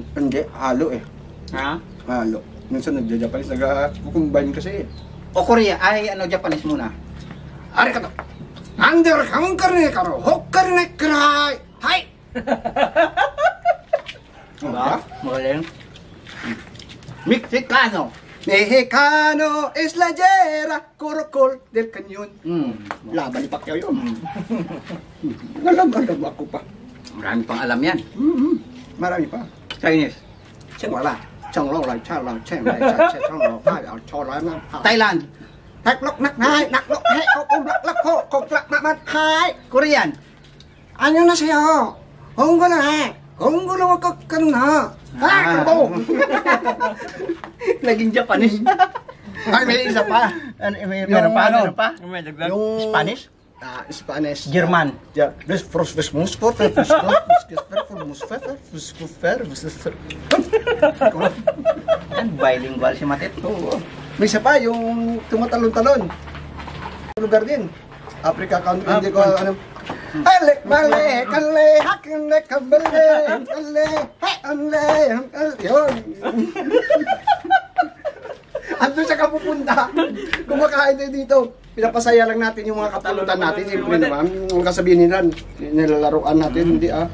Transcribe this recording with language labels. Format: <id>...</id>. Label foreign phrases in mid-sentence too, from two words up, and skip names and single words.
<tl>Hindi, halo eh. Ha? Halo. Minsan nagja-Japanese, nag-combine kasi eh. O Korea, ay ano Japanese muna? Ari ka to. Ander kamon karne karo, hok karne krai. Hai. Diba? Magaling. Mexicano. Mexicano es la yera, corocol del cañón. Laban ni Pacquiao yun. Alam ako pa. Marami pang alam yan. Marami pa. Chinese. Wala. Chong lo lai cha lo chen lai cha che chong lo pa ao cho lai na. Thailand. Hak lok nak nai nak lok he o lak lak ho kok lak mat hai. Korean.</tl> <ko>안녕하세요. 홍구나. 홍구로 것 같나?</ko> <tl>Ah, kabo. Naging Japanese. Ay, may isa pa. Meron pa? Meron pa? Yung Spanish? Spanish. German. Ja, dus fros musfor, Yan, bilingual si Matit. Oo. May isa pa, yung tumatalon-talon. Lugar din. Africa country, hindi ko ano. Alek, male, kale, hakle, kabale, kale, hakle, yun. Ando siya ka pupunta. Kumakain tayo dito. Pinapasaya lang natin yung mga kapulutan natin. Siyempre naman, ang kasabihin nila, nilalaroan natin, hindi ah.</tl>